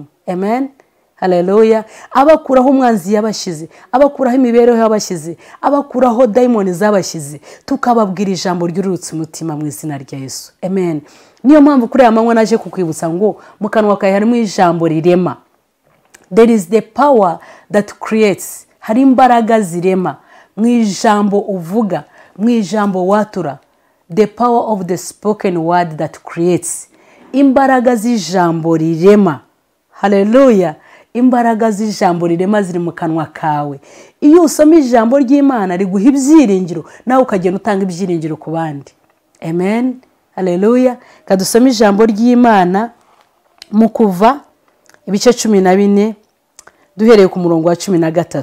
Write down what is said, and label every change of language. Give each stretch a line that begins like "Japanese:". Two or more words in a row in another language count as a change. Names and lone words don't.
Kinyarwanda: Amen. Haleluya. Abakuraho umwanzi yabashyize, abakuraho imibereho yabashyize, abakuraho daimoni zabashyize, tukababwira ijambo ry'urutse umutima mu izina rya Yesu. Amen. Niyo mpamvu kuri aya manywa naje kukwibutsa ngo mu kanwa kawe harimo ijambo rirema.
English: There is the power that creates.
Kinyarwanda: Hari imbaraga zirema mu ijambo uvuga, mu ijambo watura.
English: The power of the spoken word that creates.
Kinyarwanda: Imbaraga z'ijambo rirema. Haleluya. Imbaraga z'ijambo rirema ziri mu kanwa kawe. Iyo usoma ijambo ry'Imana riguha ibyiringiro, nawe ukagenda utanga ibyiringiro ku bandi. Amen. Haleluya. Kadusoma ijambo ry'Imana mu Kuva ibice 14 duhereye ku murongo wa 13.